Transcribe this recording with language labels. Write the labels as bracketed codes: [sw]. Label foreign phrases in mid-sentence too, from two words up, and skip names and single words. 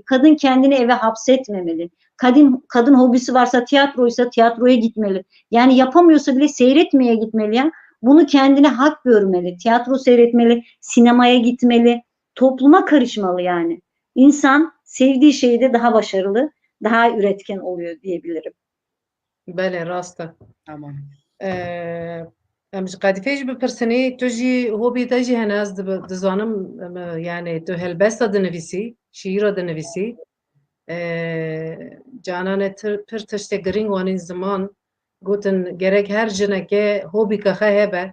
[tr] Kadın kendini eve hapsetmemeli. Kadın hobisi varsa, tiyatroysa tiyatroya gitmeli. Yani yapamıyorsa bile seyretmeye gitmeli ya. Bunu kendine hak görmeli. Tiyatro seyretmeli, sinemaya gitmeli, topluma karışmalı yani. İnsan sevdiği şeyde daha başarılı, daha üretken oluyor diyebilirim. [ku] Bele rast e. [tr] Tamam. [ku] Em ji Qedîfê jî bipirsinî, tu jî hobî te jî hene, ez dizanim yani tu helbesta dinivîsî, şîîra dinivîsî. Cananê pir tiştê girîng wanîn ziman gotin gerek her jinekê hobîka xwe hebe.